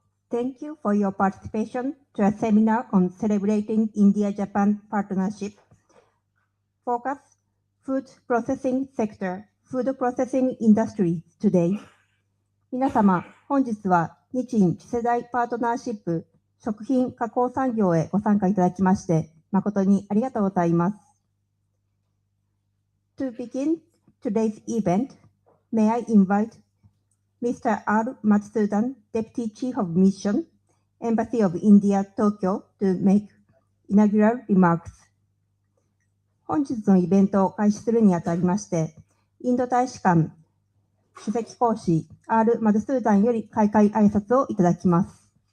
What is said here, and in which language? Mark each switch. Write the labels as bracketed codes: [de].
[en] Thank you for your participation to a seminar on celebrating India-Japan partnership. Focus, food processing sector, food processing industry today. [ja] 皆様、本日は日印次世代パートナーシップ食品加工産業へご参加いただきまして、誠にありがとうございます。 [en] To begin today's event, may I invite Mr. R. Matsudan, Deputy Chief of Mission, Embassy of India, Tokyo, to make inaugural remarks. [ja] 本日のイベントを開始するにあたりまして、インド大使館首席講師 R. マドスーダンより開会挨拶をいただきます。